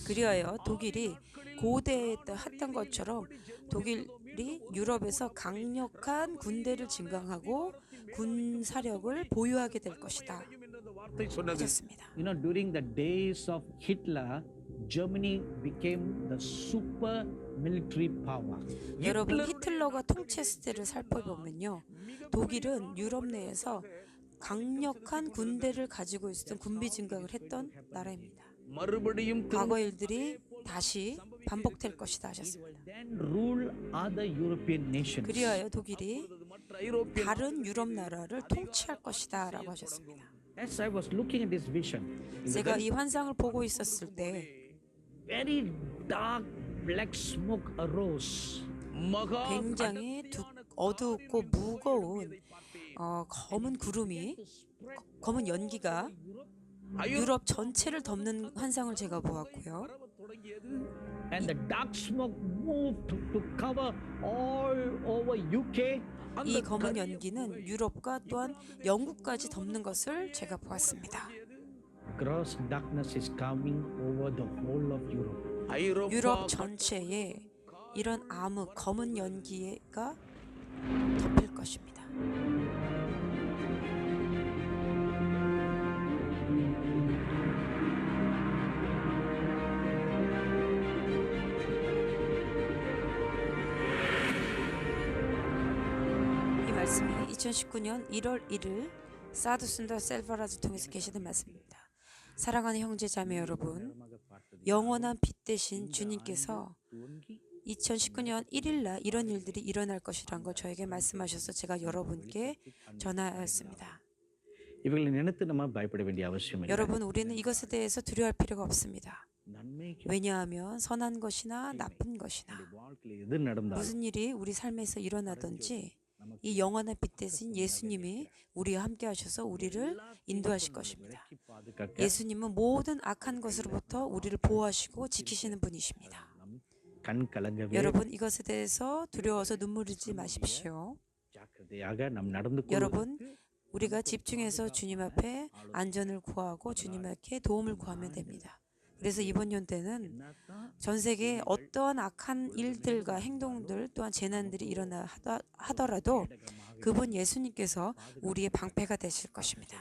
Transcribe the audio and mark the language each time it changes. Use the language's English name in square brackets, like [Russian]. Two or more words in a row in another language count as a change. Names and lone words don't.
[Korean] 그리하여 독일이 고대에 했던 것처럼 독일이 유럽에서 강력한 군대를 증강하고 군 사력을 보유하게 될 것이다. 하셨습니다. [English] You know, during the days of Hitler, Germany became the super military power. [Korean] 여러분 히틀러가 통치했을 때를 살펴보면요, 독일은 유럽 내에서 강력한 군대를 가지고 있었던 군비 증강을 했던 나라입니다. [Tamil] மறுபடியும் [Korean] 과거 일들이 다시 반복될 것이다 하셨습니다. [English] Then rule other European nations. [Korean] 그리하여 독일이 [Tamil] மற்ற ஐரோப்பிய [Korean] 다른 유럽 나라를 통치할 것이다 라고 하셨습니다. [English] As I was looking at this vision, [Korean] 제가 이 환상을 보고 있었을 때 [English] very dark black smoke arose. [Tamil] மகா [Korean] 굉장히 어둡고 무거운 검은 구름이 검은 연기가 유럽 전체를 덮는 환상을 제가 보았고요. [English] And the dark smoke moved to cover all over UK. [Korean] 이 검은 연기는 유럽과 또한 영국까지 덮는 것을 제가 보았습니다. [English] Gross darkness is coming over the whole of Europe. [Tamil] ஐரோப்பா [Korean] 유럽 전체에 이런 암흑 검은 연기가 덮일 것입니다. 이 말씀이 2019년 1월 1일 사두순더 셀바라즈 통해서 계시는 말씀입니다. 사랑하는 형제 자매 여러분, 영원한 빛 대신 주님께서 2019년 1일날 이런 일들이 일어날 것이란 걸 저에게 말씀하셔서 제가 여러분께 전하였습니다. [Tamil] இவர்களை நினைத்து நம்ம பயப்பட வேண்டிய அவசியம் இல்லை. [Korean] 여러분, 우리는 이것에 대해서 두려워할 필요가 없습니다. [Tamil] நன்மைக்கு [Korean] 왜냐하면 선한 것이나 나쁜 것이나 [Tamil] வாழ்க்கையில் எது நடந்தாலும் [Korean] 무슨 일이 우리 삶에서 일어나든지 이 영원한 빛 대신 예수님이 우리와 함께 하셔서 우리를 인도하실 것입니다. [Tamil] பாதுகாக்க [Korean] 예수님은 모든 악한 것으로부터 우리를 보호하시고 지키시는 분이십니다. [Tamil] கண் கலங்கவே [Korean] 여러분, 이것에 대해서 두려워서 눈물 흘리지 마십시오. [Tamil] ஜாக்கிரதையாக நாம் நடந்து [Korean] 여러분, 우리가 집중해서 주님 앞에 안전을 구하고 주님께 도움을 구하면 됩니다. 그래서 이번 연대는 전 세계에 어떠한 악한 일들과 행동들 또한 재난들이 일어나 하더라도 그분 예수님께서 우리의 방패가 되실 것입니다.